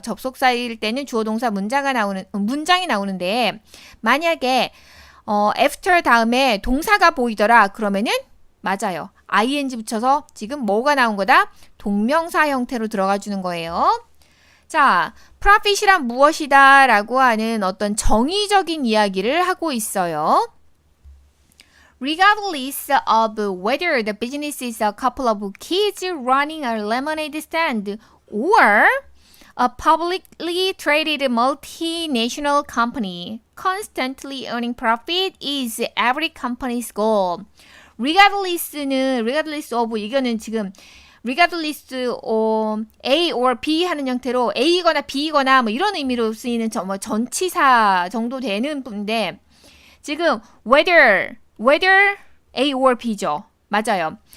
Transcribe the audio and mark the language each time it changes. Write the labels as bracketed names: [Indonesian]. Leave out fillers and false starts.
[Korean] 접속사일 때는 주어 동사 문장이 나오는데 만약에 after 다음에 동사가 보이더라 그러면은 맞아요. ing 붙여서 지금 뭐가 나온 거다? 동명사 형태로 들어가 주는 거예요. 자, profit이란 무엇이다 라고 하는 어떤 정의적인 이야기를 하고 있어요. [English] Regardless of whether the business is a couple of kids running a lemonade stand or a publicly traded multinational company, constantly earning profit is every company's goal. regardless of [Korean] 이거는 지금 regardless A or B 하는 형태로 A거나 B거나 뭐 이런 의미로 쓰이는 전치사 정도 되는 건데 지금 [English] whether A or B [Korean] 죠. 맞아요.